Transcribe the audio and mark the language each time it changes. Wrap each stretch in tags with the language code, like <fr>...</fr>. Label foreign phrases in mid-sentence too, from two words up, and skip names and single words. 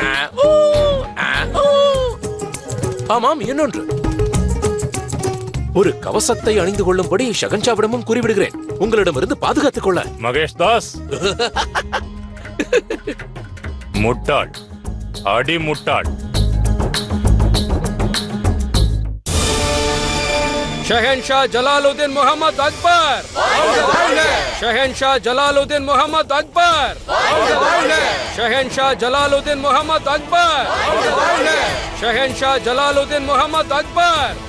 <ta>ஆமாம், இன்னொன்று, ஒரு கவசத்தை அணிந்து கொள்ளும்படி ஷகன்ஷாவிடமும் கூறிவிடுகிறேன், உங்களிடமிருந்து பாதுகாத்துக் கொள்ள. மகேஷ் தாஸ் முட்டாள், அடி முட்டாள். शहनशाह जलालुद्दीन मोहम्मद अकबर, शहनशाह जलालुद्दीन मोहम्मद अकबर, शहनशाह जलालुद्दीन मोहम्मद अकबर, शहनशाह जलालुद्दीन मोहम्मद अकबर.</ta>